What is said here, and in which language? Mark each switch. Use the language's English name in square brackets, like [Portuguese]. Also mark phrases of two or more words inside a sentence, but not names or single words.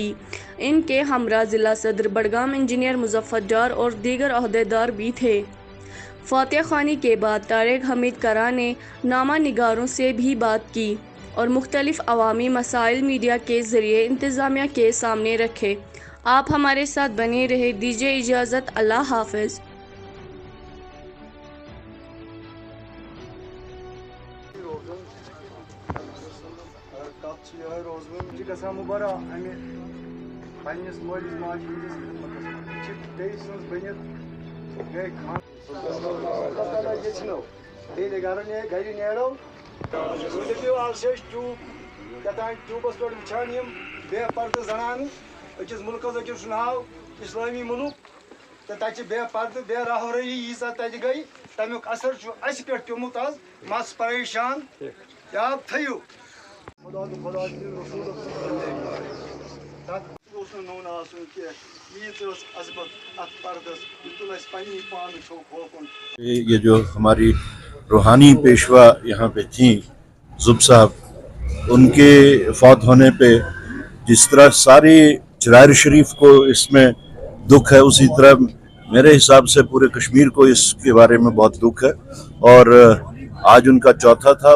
[Urdu] ان کے ہمراہ ضلع صدر بڈگام انجینئر مظفر ڈار اور دیگر عہدیدار بھی تھے. فاتحہ خوانی کے بعد طارق حمید قرہ نے نامہ نگاروں سے بھی بات کی اور مختلف عوامی مسائل میڈیا کے ذریعے انتظامیہ کے سامنے رکھے. آپ ہمارے ساتھ بنے رہے، دیجیے اجازت، اللہ حافظ. [Kashmiri] پنس مالس ماجہ ہندس بی سن بنت گئی خان یل گھر نیرو دپو آز ٹیوب کتان ٹیوبس پہ وچان بے پردہ زنانہ اکس ملکس اکس ناو اسلامی ملک تو تک بے پردہ بے راہوری ییژا تک گئی تمیک اثر اس پہ پیومت آز مس پریشان یاد تھو خدا [Urdu] یہ جو ہماری روحانی پیشوا یہاں پہ تھیں زب صاحب، ان کے فوت ہونے پہ جس طرح سارے چرار شریف کو اس میں دکھ ہے، اسی طرح میرے حساب سے پورے کشمیر کو اس کے بارے میں بہت دکھ ہے، اور آج ان کا چوتھا تھا۔